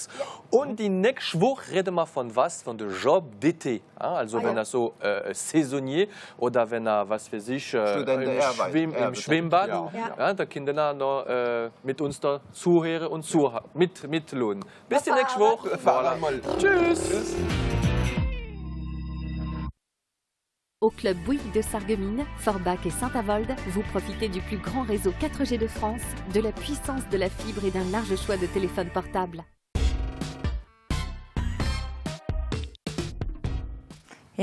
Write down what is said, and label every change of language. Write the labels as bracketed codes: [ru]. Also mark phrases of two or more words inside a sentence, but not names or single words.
[de] Und die nächste Woche reden wir von was? Von dem [fr] Job d'été. [de] Also wenn er so Saisonnier oder wenn er, was weiß ich, im Schwimmbad, da können wir noch mit uns da zuhören und mitlohnen. Bis die nächste Woche. Tschüss. [fr] Au Club Bouygues de Sarreguemines, Forbach et Saint-Avold, vous profitez du plus grand réseau 4G de France, de la puissance de la fibre et d'un large choix de téléphones portables.